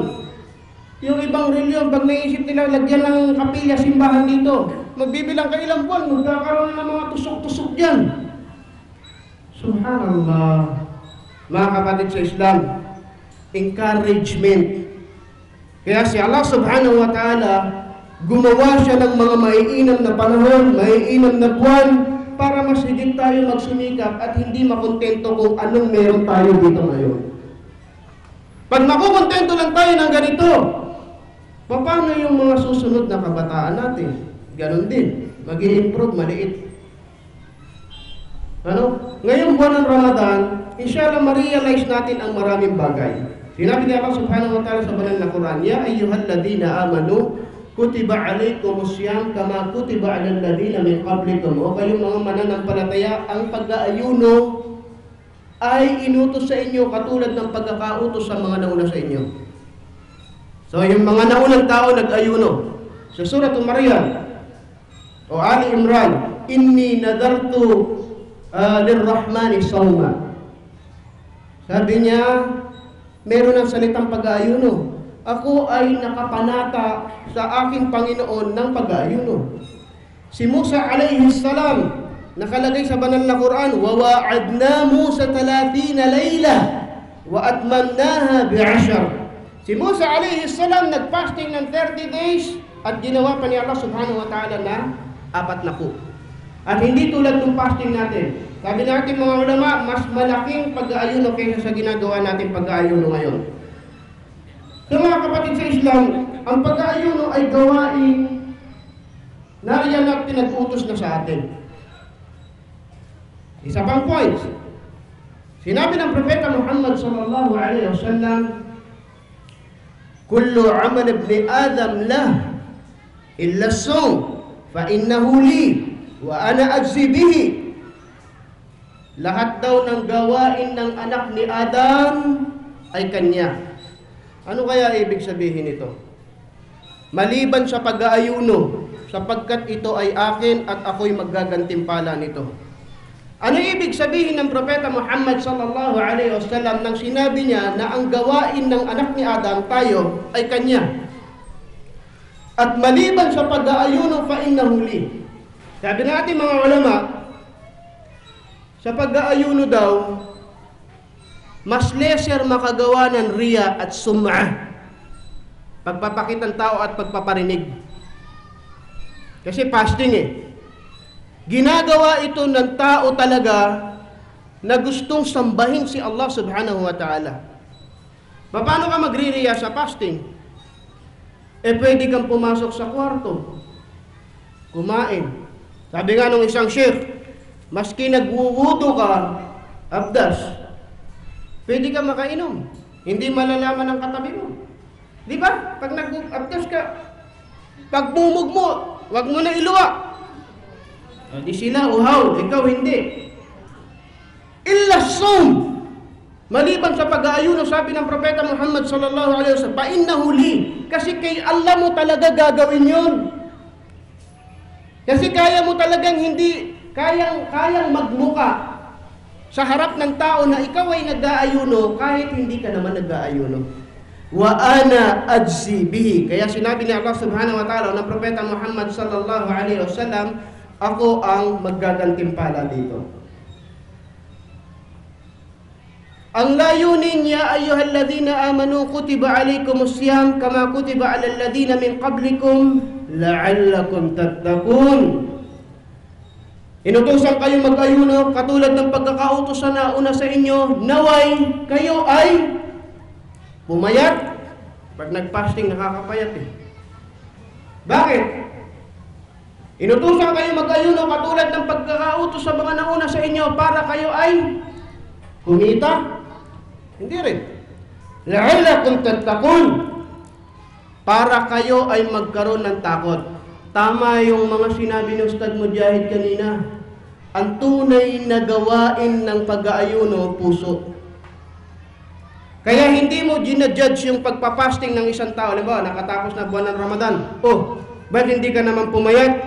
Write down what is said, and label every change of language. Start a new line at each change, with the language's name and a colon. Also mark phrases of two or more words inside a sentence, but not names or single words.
Filipino: Yung ibang reliyon, pag naisip nila, lagyan ng kapilya, simbahan dito, magbibilang ka ilang buwan, magkakaroon ng mga tusok-tusok dyan. Subhanallah. Mga kapatid sa Islam, encouragement. Kaya si Allah
Arabic: سبحانه وتعالى,
Filipino: gumawa siya ng mga maiinam na panahon, maiinam na buwan, para mas higit tayo magsumikap at hindi makontento kung anong meron tayo dito ngayon. Pag makukontento lang tayo ng ganito, paano yung mga susunod na kabataan natin? Ganon din. Mag-i-improve, maliit. Ngayong buwan ng Ramadan, inshallah ma-realize natin ang maraming bagay. Sinabi ni Allah
Arabic: سبحانه وتعالى
Filipino: sa banal na Quran,
Arabic: يا أيها الذين آمنوا كتب عليكم الصيام كما كتب على الذين من قبلكم.
Filipino: O kayong mga mananampalataya, ang pag-aayuno ay inutos sa inyo katulad ng pagkakautos sa mga nauna sa inyo. So yung mga naunang tao nag-ayuno.
Arabic: Sa Surah Maryam o Ali Imran, إني نذرت للرحمن صوما.
Filipino: Sabi niya, meron ng salitang pag-aayuno. Ako ay nakapanata sa aking Panginoon ng pag-aayuno. Si Musa
Arabic: عليه السلام,
Filipino: nakalagay sa banal na Quran,
Arabic: وَوَعَدْنَا مُوسَى 30 layla وَأَتْمَمْنَاهَا ب10.
Filipino: Si Musa
Arabic: عليه السلام
Filipino: nag-fasting ng 30 days at ginawa pa ni Allah
Arabic: سبحانه وتعالى
Filipino: na 40. At hindi tulad ng fasting natin. Sabi natin mga ulama, mas malaking pag-aayuno kaysa sa ginagawa natin pag-aayuno ngayon. So mga kapatid sa Islam, ang pag-aayuno ay gawain na yan ang pinag-utos na sa atin. Isa pang point. Sinabi ng Propeta Muhammad
Arabic: صلى الله عليه وسلم كل عمل ابن آدم له إلا الصوم فإنه لي وأنا أجزي به.
Filipino: Lahat daw ng gawain ng anak ni Adam ay kanya. Ano kaya ibig sabihin nito? Maliban sa pag-aayuno, sapagkat ito ay akin at ako'y maggagantimpala nito. Ano ibig sabihin ng Propeta Muhammad
Arabic: صلى الله عليه وسلم
Filipino: nang sinabi niya na ang gawain ng anak ni Adam, tayo, ay kanya? At maliban sa pag-aayuno,
Arabic: فإنه لي.
Filipino: Sabi natin mga ulama, sa pag-aayuno daw, mas lesser makagawa ng riya at sum'ah, pagpapakitang tao at pagpaparinig. Kasi fasting ginagawa ito ng tao talaga na gustong sambahin si Allah
Arabic: سبحانه وتعالى.
Filipino: Paano ka magre-riya sa fasting? Pwede kang pumasok sa kwarto, kumain. Sabi nga nung isang sheikh, maski nagwuwudo ka, abdas, pwede ka makainom. Hindi malalaman ng katabi mo. Di ba? Pag nag-abdas ka, pagmumog mo, wag mo na iluwa. Di sila uhaw, ikaw hindi.
Arabic: إلا الصوم.
Filipino: Maliban sa pag-aayuno, sabi ng Propeta Muhammad
Arabic: صلى الله عليه وسلم, فإنه لي.
Filipino: Kasi kay Allah mo talaga gagawin yun. Kasi kaya mo talagang hindi, kayang magmuka sa harap ng tao na ikaw ay nag-aayuno kahit hindi ka naman nag-aayuno.
Arabic: وأنا أجزي به.
Filipino: Kaya sinabi ni Allah
Arabic: سبحانه وتعالى
Filipino: ng Propeta Muhammad
Arabic: صلى الله عليه وسلم,
Filipino: ako ang maggagantimpala dito. Ang layunin niya,
Arabic: أيها الذين آمنوا كتب عليكم الصيام كما كتب على الذين من قبلكم لعلكم تتقون.
Filipino: Inutusan kayo mag-ayuno katulad ng pagkakautos sa nauna sa inyo, naway kayo ay pumayat. Pag nag-fasting, nakakapayat Bakit? Inutusan kayo mag-ayuno katulad ng pagkakautos sa mga nauna sa inyo para kayo ay kumita? Hindi rin.
Arabic: لعلكم تتقون.
Filipino: para kayo ay magkaroon ng takot. Tama yung mga sinabi ng Ustad Mujahid kanina. Ang tunay na gawain ng pag-aayuno, puso. Kaya hindi mo ginajudge yung pagpapasting ng isang tao. Halimbawa, nakatapos na buwan ng Ramadan. Oh, ba't hindi ka naman pumayat?